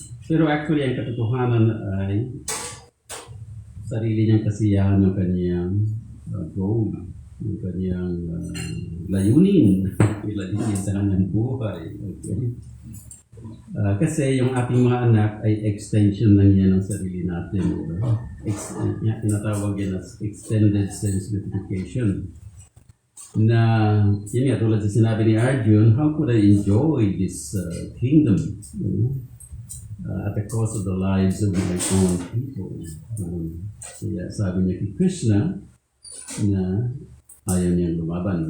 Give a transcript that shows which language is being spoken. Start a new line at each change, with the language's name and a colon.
Filipino: Pero actually, ang katotohanan ay sarili niyang kasiyahan ng kanyang goal, ng kanyang layunin sa kanyang buhay. Okay? Kasi yung ating mga anak ay extension lang yan ng sarili natin.
English: Tinatawag yan as extended sense gratification.
Filipino: Na, yun nga, tulad sa sinabi ni Arjun, how could I enjoy this kingdom?
English: At the cost of the lives of my own people.
Filipino: Kaya sabi niya kay Krishna na ayaw niyang lumaban.